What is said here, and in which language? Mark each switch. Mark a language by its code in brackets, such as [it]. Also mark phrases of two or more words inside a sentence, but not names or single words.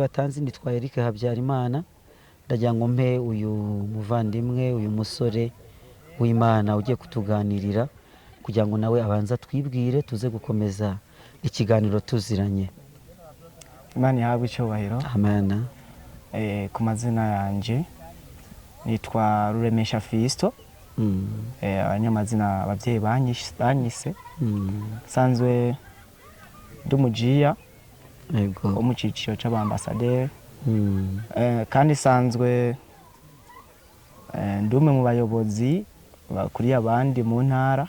[rw] Batanzi nitwa Eric Habyarimana, ndagira ngo mpe uyu muvandimwe, uyu musore w'Imana ugiye kutuganirira kugira ngo nawe abanza twibwire tuze gukomeza ikiganiro tuziranye. Imana yahabwe icyubahiro. Amen. [rn] Ku mazina yanje nitwa Ruremesha Fisto. Abanyamazina abavyeyi banyise. Sanzwe ndumujia Yego. wo mu ciciro c'abambasaderi. Kandi sanzwe ndume mu bayobozi bakuriye abandi mu ntara.